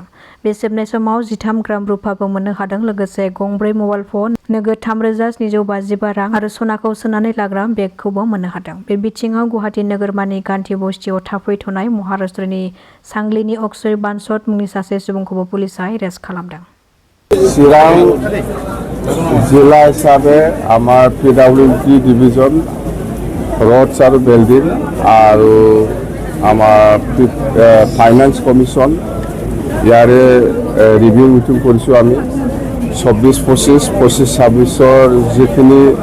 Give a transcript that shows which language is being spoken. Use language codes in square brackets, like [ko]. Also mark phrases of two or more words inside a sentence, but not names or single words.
[brx] बे सेबनाय समाव 13 ग्राम रुफाबो मोननो हादों लोगोसे गंब्रै मबाइल फन, नोगोद 3,755 रां आरो सनाखौ सोनानै लाग्रा बेगखौबो मोननो हादों। बे बिथिङाव गुवाहाटी नोगोरमानि गान्धी बस्तियाव थाफैथ'नाय महाराष्ट्रनि सांलिनि अक्षय बानसत मुंनि सासे सुबुंखौबो पुलिसआ एरेस्ट खालामदों। [as] চিৰাং জিলা হিসাবে আমাৰ PWD [en] division roads [as] আৰু বিল্ডিং আৰু আমাৰ [en] finance commission [as] ইয়াৰে [en] review meeting [as] কৰিছোঁ আমি 24-25, 25-26 যিখিনি